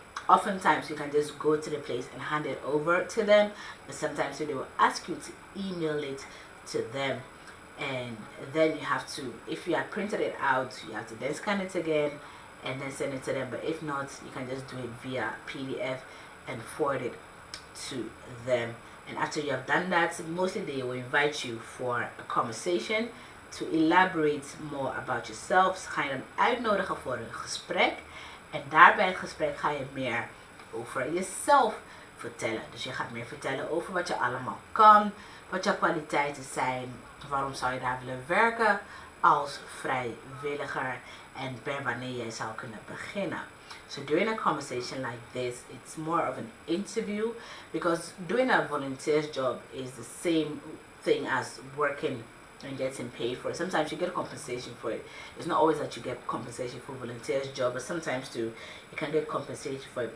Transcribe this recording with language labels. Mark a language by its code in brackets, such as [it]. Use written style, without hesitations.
[en] Oftentimes you can just go to the place and hand it over to them, but sometimes they will ask you to email it to them, and then you have to, if you have printed it out, you have to then scan it again and then send it to them. But if not, you can just do it via PDF and forward it to them. And after you have done that, mostly they will invite you for a conversation to elaborate more about yourself. [nl] Ze gaan je dan uitnodigen voor een gesprek. En daarbij het gesprek ga je meer over jezelf vertellen. Dus je gaat meer vertellen over wat je allemaal kan, wat je kwaliteiten zijn, waarom zou je daar willen werken als vrijwilliger en per wanneer jij zou kunnen beginnen. [en] So during a conversation like this, it's more of an interview, because doing a volunteer's job is the same thing as working and getting paid for it. Sometimes you get compensation for it. It's not always that you get compensation for volunteer's job, but sometimes too you can get compensation for it.